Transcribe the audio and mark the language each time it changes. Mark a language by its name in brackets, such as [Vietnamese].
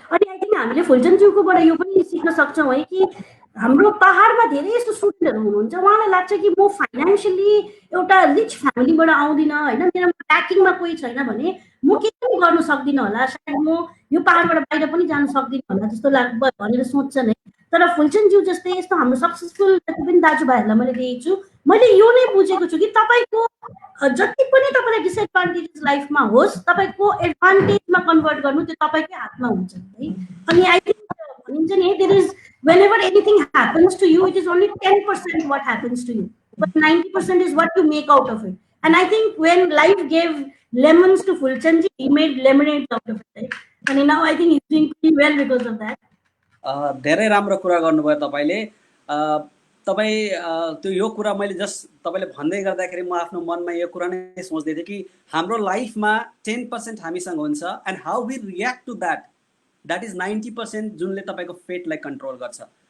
[Nepali] अनि [English] I think [Nepali] हामीले फुलचन्दज्यूकोबाट यो पनि सिक्न सक्छौँ है कि हाम्रो पहाडमा धेरै यस्तो स्टुडेन्टहरू हुनुहुन्छ, उहाँलाई लाग्छ कि म फाइनेन्सियली एउटा रिच फ्यामिलीबाट आउँदिनँ होइन, मेरोमा ब्याकिङमा कोही छैन भने म केही पनि गर्न सक्दिनँ होला, सायद म यो पहाडबाट बाहिर पनि जान सक्दिनँ होला जस्तो भनेर सोच्छन् है। तर फुलचन्दज्यू जस्तै यस्तो हाम्रो सक्सेसफुल जति पनि दाजुभाइहरूलाई मैले देखेको छु, मैले यो नै बुझेको छु कि तपाईँको जति पनि तपाईँलाई डिसएडभान्टेजेस लाइफमा होस्, तपाईँको एडभान्टेजमा कन्भर्ट गर्नु त्यो तपाईँकै हातमा हुन्छ है। [English] अनि I think [Nepali] भनिन्छ नि, [English] There is whenever anything happens to you, it is only 10% what happens to you, but 90% is what you make out of it. And I think when life gave lemons to Fulchandji, he made lemonade out of it, right? And now I think he's doing pretty well because of that. [Nepali] धेरै राम्रो कुरा गर्नुभयो तपाईँले। तपाईँ त्यो यो कुरा मैले जस्ट तपाईँले भन्दै गर्दाखेरि म आफ्नो मनमा यो कुरा नै सोच्दै थिएँ कि हाम्रो लाइफमा 10% हामीसँग हुन्छ [English] and how we react to that is 90% [Nepali] जुनले तपाईँको फेटलाई कन्ट्रोल गर्छ।